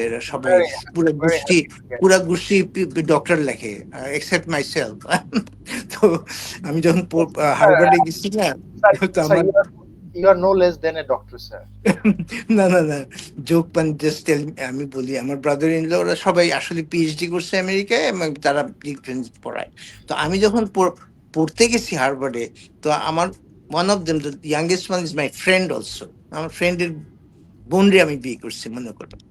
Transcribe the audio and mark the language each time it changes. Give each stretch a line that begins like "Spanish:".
Bangla: সবাই পুরা গোষ্ঠী ডক্টর লেখে,
English: Except myself.
Bangla: তো আমি যখন হার্ভার্ডে গেছি না, তো আমার
English: You are no less than a doctor, sir.
Bangla: না না না, জোক পান জাস্ট আমি বলি, আমার ব্রাদার ইন ল ওরা সবাই আসলে পিএইচডি করছে আমেরিকায় এবং তারা ডিফেন্স পড়ায়। তো আমি যখন পড়তে গেছি হার্ভার্ডে, তো আমার one of them,
English: the youngest one is my friend also,
Bangla: আমার ফ্রেন্ডের বোনরে আমি বিয়ে করছি মনে করো।